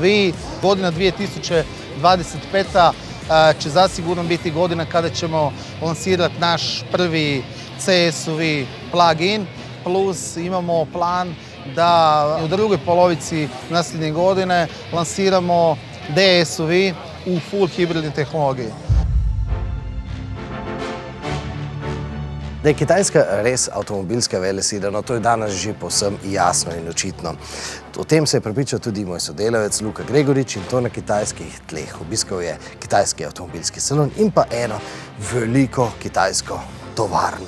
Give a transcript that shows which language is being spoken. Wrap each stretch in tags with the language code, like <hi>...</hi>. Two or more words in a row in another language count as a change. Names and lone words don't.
<hr>Godina 2025. će zasigurno biti godina kada ćemo lansirati naš prvi C SUV plug-in, plus imamo plan da u drugoj polovici nasljednje godine lansiramo D SUV u full hibridni tehnologiji.</hr> <sl>Da je Kitajska res avtomobilska velesila, no to je danes že povsem jasno in očitno. O tem se je prepričal tudi moj sodelavec Luka Gregorič in to na kitajskih tleh. Obiskal je kitajski avtomobilski salon in pa eno veliko kitajsko tovarno.</sl>